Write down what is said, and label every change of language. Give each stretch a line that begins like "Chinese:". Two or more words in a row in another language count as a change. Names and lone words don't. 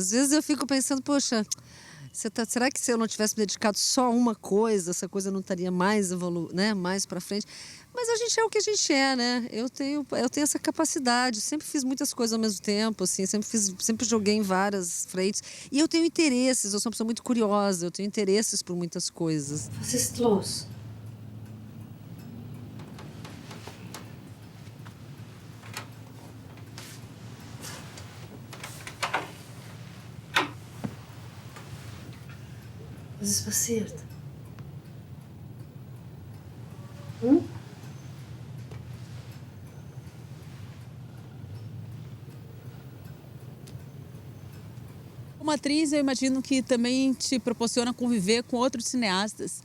Portuguese: Às vezes eu fico pensando, poxa, será que se eu não tivesse me dedicado só a uma coisa, essa coisa não estaria mais mais para frente? Mas a gente é o que a gente é, né? Eu tenho essa capacidade, sempre fiz muitas coisas ao mesmo tempo, assim, sempre joguei em várias frentes. E eu tenho interesses, eu sou uma pessoa muito curiosa, eu tenho interesses por muitas coisas.
German: Was ist los? Was ist passiert?
Portuguese: Uma atriz, eu imagino que também te proporciona conviver com outros cineastas.